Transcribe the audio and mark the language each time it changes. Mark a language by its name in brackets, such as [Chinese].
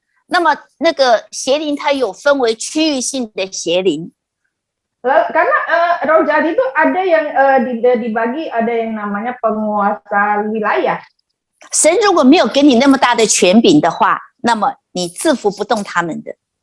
[Chinese] 那么那个邪灵它有分为区域性的邪灵， [Indonesian] Karena roh jahat itu ada yang dibagi, ada yang namanya penguasa wilayah. [Chinese] 神如果没有给你那么大的权柄的话，那么你制服不动他们的。